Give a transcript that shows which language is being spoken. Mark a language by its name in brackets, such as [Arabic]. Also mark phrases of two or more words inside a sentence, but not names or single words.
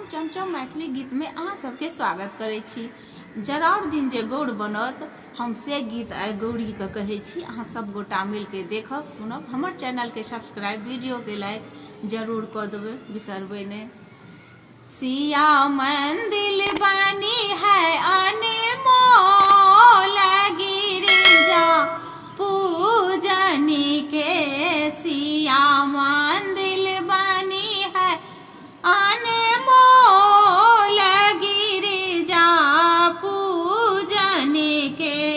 [Maithili] चमचम मैथिली गीत में अहाँ सबके स्वागत करै छी। जराउर दिन जे गौर बनत हम से गीत आइ गौरी के कहै छी। अहाँ सब गोटा मिल के देखब सुनब। हमर चैनल के सब्सक्राइब, वीडियो के लाइक जरूर कर देबै, बिसरबै नहीं। सिया मंदिर बनी है अनमोल गिरिजा पूजनी के। सिया मंदिर बनी है अनमोल गिरिजा पूजनी के।